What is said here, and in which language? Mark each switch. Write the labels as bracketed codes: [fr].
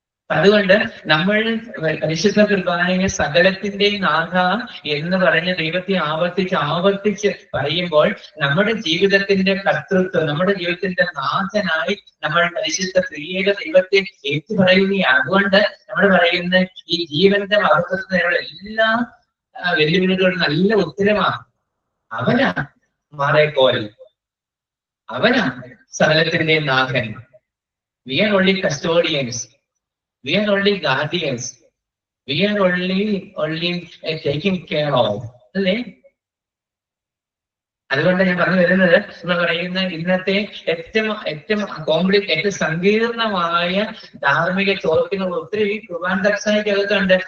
[ml] അതുകൊണ്ട് നമ്മൾ പരിശുദ്ധ കുർബാനയെ സകലത്തിന്റെ നാഥ എന്ന് പറഞ്ഞ ദൈവത്തെ ആവർത്തിച്ച് പറയുമ്പോൾ നമ്മുടെ ജീവിതത്തിന്റെ കർത്തൃത്വം, നമ്മുടെ ജീവിതത്തിന്റെ നാഥനായി നമ്മൾ പരിശുദ്ധ ത്രിയേക ദൈവത്തെ ഏറ്റുപറയുകയാണ്. അതുകൊണ്ട് നമ്മൾ പറയുന്ന ഈ ജീവന്റെ മഹത്വത്തിനുള്ള എല്ലാ വെല്ലുവിളികളും നല്ല ഉത്തരമാണ്. അവനാണ് മാറേക്കോൽ, അവനാണ് സകലത്തിന്റെ നാഥൻ. [en] We are only custodians. We are only guardians. We are only taking care of. [ml] അല്ലേ? അതുകൊണ്ട് ഞാൻ പറഞ്ഞു വരുന്നത് എന്ന് പറയുന്ന ഇന്നത്തെ ഏറ്റവും സങ്കീർണമായ ധാർമ്മിക ചോദ്യങ്ങൾ ഒത്തിരി കുർബാൻ ദർശനയ്ക്കകത്തുണ്ട്.